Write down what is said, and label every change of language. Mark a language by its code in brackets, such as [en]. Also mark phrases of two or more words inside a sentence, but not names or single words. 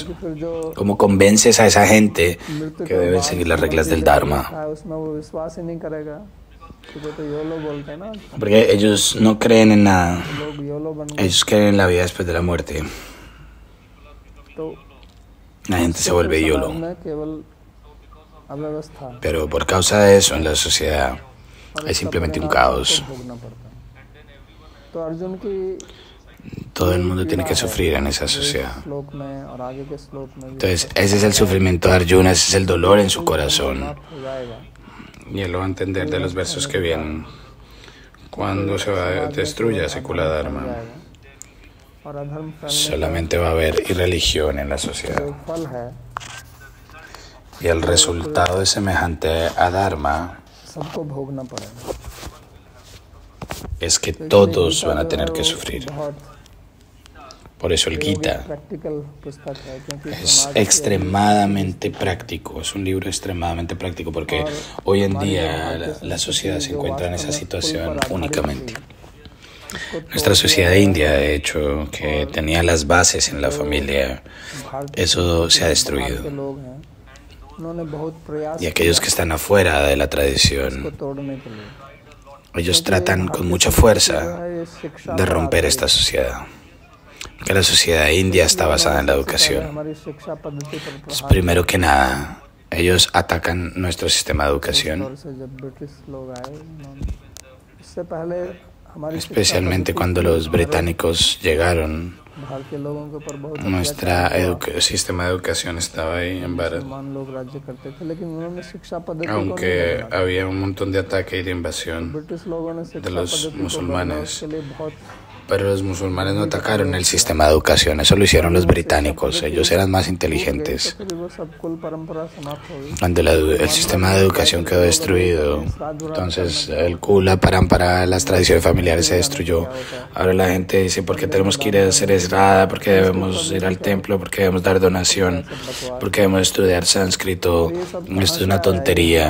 [es] ¿Cómo convences a esa gente que debe seguir las reglas del Dharma? Porque ellos no creen en nada. Ellos creen en la vida después de la muerte. La gente se vuelve [hi] समाज [es] YOLO. [hi] में केवल अव्यवस्था [es] Pero por causa de eso en la sociedad [hi] और [es] hay [hi] इसका [es] simplemente un [hi] परिणाम [es] caos. [hi] सबको भोगना पड़ता है। तो अर्जुन की [es] Todo el mundo tiene que [hi] पीड़ा है, [es] sufrir en esa [hi] जो इस [es] sociedad. [hi] श्लोक में और आगे के श्लोक में भी [es] Entonces, ese es el sufrimiento de Arjuna, ese es el dolor en su corazón. [hi] समाप्त हो जाएगा। [es] Y él lo va a entender de los versos que vienen. Cuando se destruya ese Kula Dharma, [hi] और अधर्म फैलने [es] solamente va a haber irreligión en la [hi] का [es] sociedad. [hi] जो फल है [es] Y el resultado es semejante a Dharma, [hi] सबको भोगना पड़ेगा। [es] es que todos van a tener que sufrir. [hi] बहुत [es] Por eso el Gita [hi] प्रैक्टिकल पुस्तक है, क्योंकि [es] es [hi] समाज के [es] extremadamente práctico, es un libro extremadamente práctico porque hoy en día la sociedad se encuentra en esa situación únicamente. Nuestra sociedad india, de hecho, que tenía las bases en la familia, eso se ha [hi] के [es] destruido. [hi] लोग हैं, उन्होंने बहुत प्रयास [es] Y aquellos que están afuera de la [hi] को [es] tradición, [hi] तोड़ने के लिए [es] ellos tratan con mucha fuerza de romper esta sociedad. Que la sociedad india está basada en la educación. [hi] हमारी शिक्षा पद्धति पर [es] Entonces, primero que nada, ellos atacan nuestro sistema de educación, [hi] प्रभाव से जब ब्रिटिश लोग आए उन्होंने इससे पहले हमारी शिक्षा [es] especialmente cuando los británicos llegaron. [hi] भारतीय लोगों के ऊपर बहुत [es] Nuestro sistema de educación estaba ahí en Bharat, [hi] मुसलमान लोग राज्य करते थे, लेकिन उन्होंने शिक्षा पद्धति को नहीं [es] aunque [hi] बदला। [es] había un montón de ataque y de invasión, [hi] ब्रिटिश लोगों ने शिक्षा [es] los [hi] पद्धति को [es] musulmanes. [hi] बदला, उसके लिए बहुत [es] pero los musulmanes no atacaron el sistema de educación, eso lo hicieron los británicos, ellos eran más inteligentes. [hi] तो फिर वो सब कुल परंपरा समाप्त हो गई। [es] Cuando el sistema de educación quedó destruido, entonces el Kula Parampara, las tradiciones familiares se destruyó. Ahora la gente dice, ¿por qué tenemos que ir a hacer esrada? ¿Por qué debemos ir al templo? ¿Por qué debemos dar donación? ¿Por qué debemos estudiar sánscrito? Esto es una tontería.